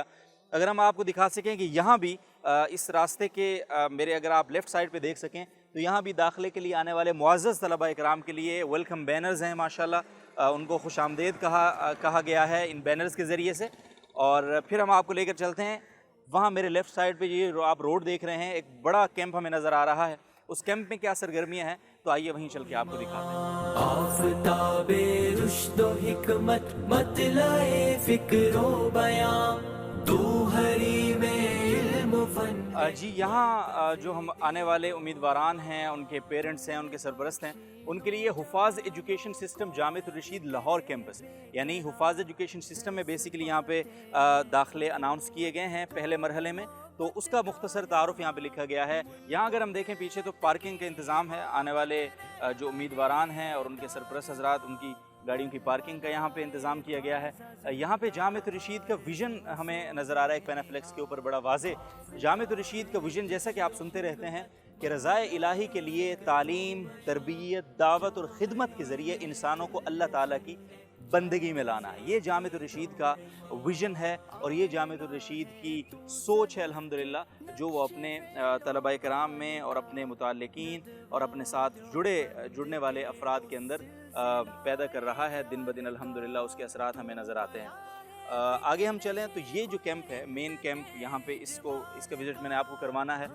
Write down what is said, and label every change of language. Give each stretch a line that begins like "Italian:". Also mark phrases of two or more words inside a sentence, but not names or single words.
Urdu: اگر ہم آپ کو دکھا سکیں کہ یہاں بھی اس راستے کے میرے اگر آپ
English: left side
Urdu: پہ دیکھ سکیں تو یہاں بھی داخلے کے لیے آنے والے معزز طلبہ اکرام کے لیے
English: welcome banners
Urdu: ہیں ماشاءاللہ، ان کو خوش آمدید کہا گیا ہے ان بینرز کے ذریعے سے۔ اور پھر ہم آپ کو لے کر چلتے ہیں وہاں میرے
English: left side
Urdu: پہ یہ آپ روڈ دیکھ رہے ہیں، ایک بڑا کیمپ ہمیں نظر آ رہا ہے، اس کیمپ میں کیا سرگرمیاں ہیں تو آئیے وہیں چل کے آپ کو دکھاتے ہیں۔ آفتاب رشد و حکمت مطلع فکر و بیان، تو حریم علم و فن۔ جی یہاں جو ہم آنے والے امیدواران ہیں ان کے پیرنٹس ہیں ان کے سرپرست ہیں، ان کے لیے حفاظ
English: education system
Urdu: جامعۃ الرشید لاہور کیمپس یعنی حفاظ
English: education system
Urdu: میں بیسیکلی یہاں پہ داخلے اناؤنس کیے گئے ہیں پہلے مرحلے میں، تو اس کا مختصر تعارف یہاں پہ لکھا گیا ہے۔ یہاں اگر ہم دیکھیں پیچھے تو پارکنگ کا انتظام ہے، آنے والے جو امیدواران ہیں اور ان کے سرپرست حضرات ان کی گاڑیوں کی پارکنگ کا یہاں پہ انتظام کیا گیا ہے۔ یہاں پہ جامعۃ الرشید کا ویژن ہمیں نظر آ رہا ہے ایک پینافلیکس کے اوپر بڑا واضح۔ جامعۃ الرشید کا ویژن جیسا کہ آپ سنتے رہتے ہیں کہ رضائے الہی کے لیے تعلیم، تربیت، دعوت اور خدمت کے ذریعے انسانوں کو اللہ تعالیٰ کی بندگی میں لانا ہے. یہ جامعۃ الرشید کا ویژن ہے اور یہ جامعۃ الرشید کی سوچ ہے الحمدللہ، جو وہ اپنے طلبہ کرام میں اور اپنے متعلقین اور اپنے ساتھ جڑنے والے افراد کے اندر پیدا کر رہا ہے. دن بہ دن الحمدللہ اس کے اثرات ہمیں نظر آتے ہیں۔ آگے ہم چلیں تو یہ جو کیمپ ہے,
English: main camp,
Urdu: یہاں پہ اس کا وزٹ میں نے آپ کو کروانا ہے.